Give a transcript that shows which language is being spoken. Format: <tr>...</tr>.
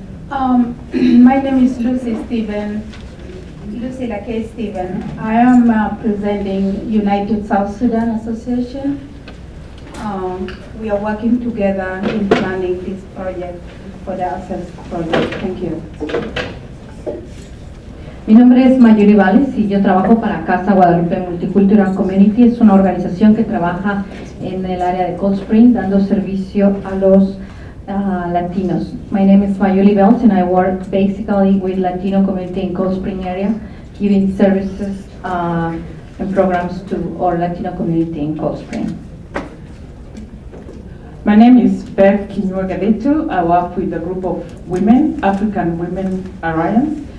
<en>My name is Lucy Stephen, Lucy Lake Stephen. I am presenting United South Sudan Association. We are working together in planning this project for the Access project. Thank you.</en> <es>Mi nombre es Mayuri Valles y yo trabajo para Casa Guadalupe Multicultural Community. Es una organización que trabaja en el área de Cold Spring dando servicio a los latinos.</es> <en>My name is Mayuri Valles and I work basically with Latino community in Cold Spring area, giving services and programs to our Latino community in Cold Spring. My name is Beth Kinyua-Gadetu. I work with a group of women, African Women Alliance.</en>